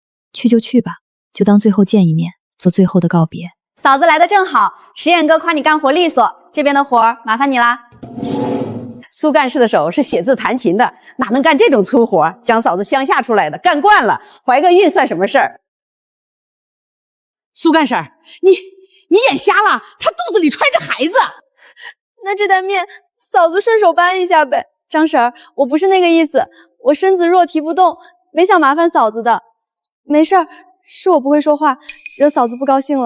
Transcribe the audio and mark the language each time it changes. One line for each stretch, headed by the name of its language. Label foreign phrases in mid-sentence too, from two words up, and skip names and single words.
Chinese: 去就去吧，就當最後見一面，做最後的告別。嫂子來得正好，石眼哥誇你幹活利索，這邊的活兒麻煩你啦。蘇幹事的手是寫字彈琴的，哪能幹這種粗活？江嫂子鄉下出來的，幹慣了，懷個孕算什麼事兒？蘇幹事，你眼瞎了？她肚子裡揣着孩子。那這袋麵，嫂子順手搬一下唄。張嬸兒，我不是那個意思，我身子弱提不動，沒想麻煩嫂子的。沒事兒，是我不會說話，惹嫂子不高興了。